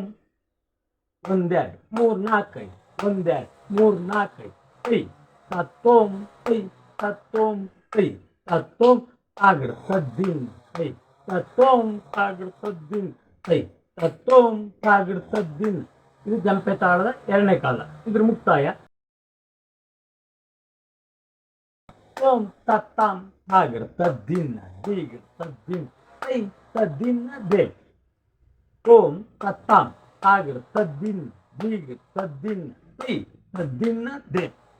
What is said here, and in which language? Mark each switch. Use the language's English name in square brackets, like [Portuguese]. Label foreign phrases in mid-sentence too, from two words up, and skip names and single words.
[Kannada] 1 2 3 4 1 2 3 4 ತೈ ತತ್ತೋಂ ತೈ ತತ್ತೋಂ ತೈ ತತ್ತೋಂ ತಾಗಡ್ ತದ್ದಿನ್ ತೈ ತತ್ತೋಂ ತಾಗಡ್ ತದ್ದಿನ್ ತೈ ತತ್ತೋಂ ತಾಗಡ್ ತದ್ದಿನ್. ಇದು ಜಂಪೆ ತಾಳದ ಎರಡನೇ ಕಾಲ. ಇದ್ರ ಮುಕ್ತಾಯ ತೋಂ ತತ್ತಾಂ ತಾಗಡ್ ತದ್ದಿನ್ ದೀಗಡ್ ತದ್ದಿನ್ ತೈ ತದ್ದಿನ್ ದೆಂ. ತೋಂ ತತ್ತಾಂ ತಾಗಡ್ ತದ್ದಿನ್ ದೀಗಡ್ ತದ್ದಿನ್ ತೈ ತದ್ದಿನ್ ದೆಂ.